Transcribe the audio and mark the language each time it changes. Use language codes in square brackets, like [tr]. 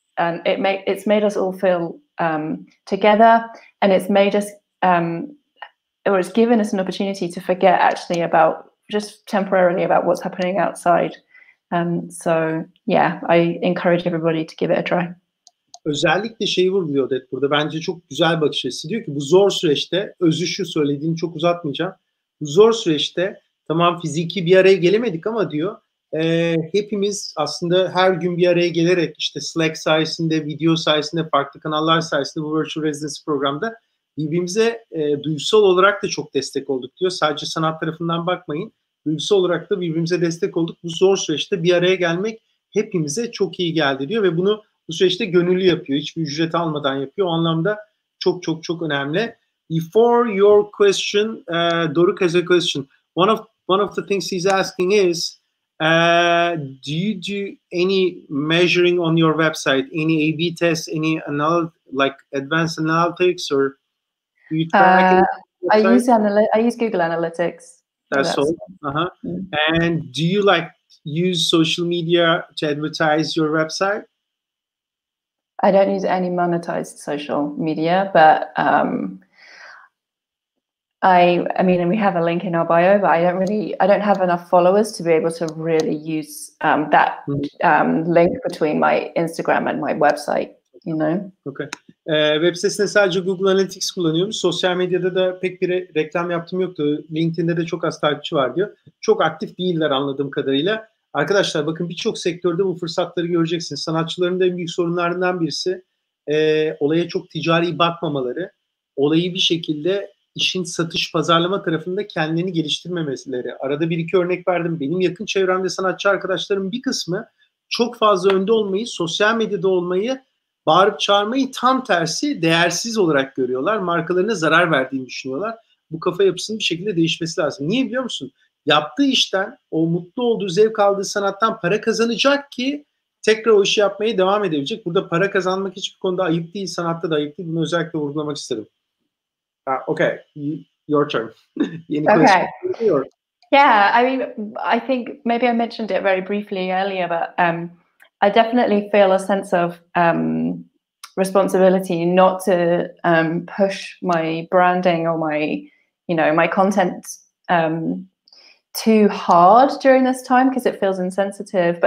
[en] And it's made us all feel together, and it's made us, or it's given us an opportunity to forget actually about, just temporarily, about what's happening outside. So yeah, I encourage everybody to give it a try. [tr] Özellikle şeyi vurguluyor Odette burada. Bence çok güzel bakış açısı. Diyor ki bu zor süreçte, özü şu, söylediğini çok uzatmayacağım. Bu zor süreçte tamam fiziki bir araya gelemedik ama diyor hepimiz aslında her gün bir araya gelerek işte Slack sayesinde, video sayesinde, farklı kanallar sayesinde bu Virtual Residency programda birbirimize duygusal olarak da çok destek olduk diyor. Sadece sanat tarafından bakmayın. Duygusal olarak da birbirimize destek olduk. Bu zor süreçte bir araya gelmek hepimize çok iyi geldi diyor ve bunu bu süreçte gönüllü yapıyor. Hiçbir ücret almadan yapıyor. O anlamda çok çok çok önemli. [en] Before your question, Doruk has a question. One of the things he's asking is, do you do any measuring on your website? Any A/B tests? Any like advanced analytics, or do you track? I use Google Analytics. That's all. And do you like use social media to advertise your website? I don't use any monetized social media, but I mean, we have a link in our bio, but I don't have enough followers to be able to really use that link between my Instagram and my website, you know? Okay. [tr] Web sitesinde sadece Google Analytics kullanıyorum. Sosyal medyada da pek bir reklam yaptığım yoktu. LinkedIn'de de çok az takipçi var diyor. Çok aktif değiller anladığım kadarıyla. Arkadaşlar bakın birçok sektörde bu fırsatları göreceksiniz. Sanatçıların da en büyük sorunlarından birisi olaya çok ticari bakmamaları. Olayı bir şekilde işin satış pazarlama tarafında kendilerini geliştirmemeleri. Arada bir iki örnek verdim. Benim yakın çevremde sanatçı arkadaşlarım bir kısmı çok fazla önde olmayı, sosyal medyada olmayı, bağırıp çağırmayı tam tersi değersiz olarak görüyorlar. Markalarına zarar verdiğini düşünüyorlar. Bu kafa yapısının bir şekilde değişmesi lazım. Niye biliyor musun? Yaptığı işten, o mutlu olduğu, zevk aldığı sanattan para kazanacak ki tekrar o işi yapmaya devam edebilecek. Burada para kazanmak hiçbir konuda ayıp değil, sanatta da ayıp değil. Bunu özellikle vurgulamak isterim. [en] Okay, your turn. Okay. Yeah, I mean, I think maybe I mentioned it very briefly earlier, but I definitely feel a sense of responsibility not to push my branding or my content too hard during this time because it feels insensitive.